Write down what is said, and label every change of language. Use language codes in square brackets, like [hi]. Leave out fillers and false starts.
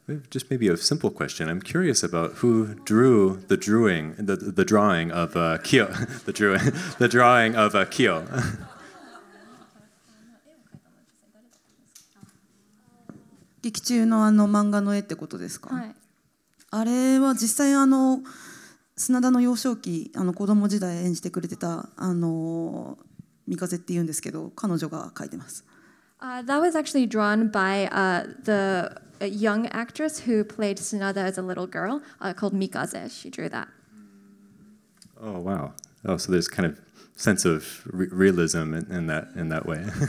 [en] Just maybe a simple question. I'm curious about who drew the drawing of Kiyo, the drawing of Kiyo. [ja] 劇中の漫画の絵ってことですか？はい。あれは実際砂田の幼少期子供時代演じてくれてた三風っていうんですけど、彼女が描いてます。 [en] That was actually drawn by the young actress who played Sunada as a little girl called Mikaze. She drew that. Oh wow! Oh, so there's kind of sense of realism in that way.